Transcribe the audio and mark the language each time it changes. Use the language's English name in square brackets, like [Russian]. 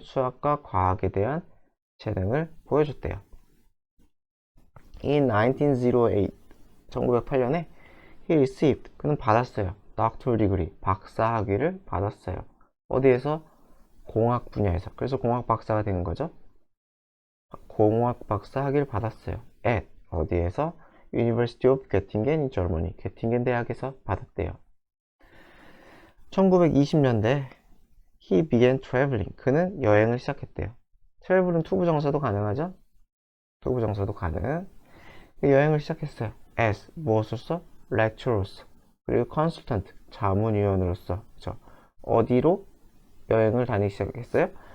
[Korean] 수학과 과학에 대한 재능을 보여줬대요. [English] In 1908, [Korean] 1908년에 [English] he received. [Korean] 그는 받았어요. [English] doctoral degree, [Korean] 박사 학위를 받았어요. 어디에서? 공학 분야에서. 그래서 공학 박사가 된 거죠. 공학 박사 학위를 받았어요. at 어디에서? [English] University of Göttingen in Germany. [Korean] 게팅겐 대학에서 받았대요. [English] 1920년대 he began traveling. [Korean] 그는 여행을 시작했대요. travel은 투부정사도 가능하죠? 투부정사도 가능. 여행을 시작했어요. as 무엇으로서? lecture로서. 그리고 consultant 자문위원으로서. 그죠? 어디로 여행을 다니기 시작했어요?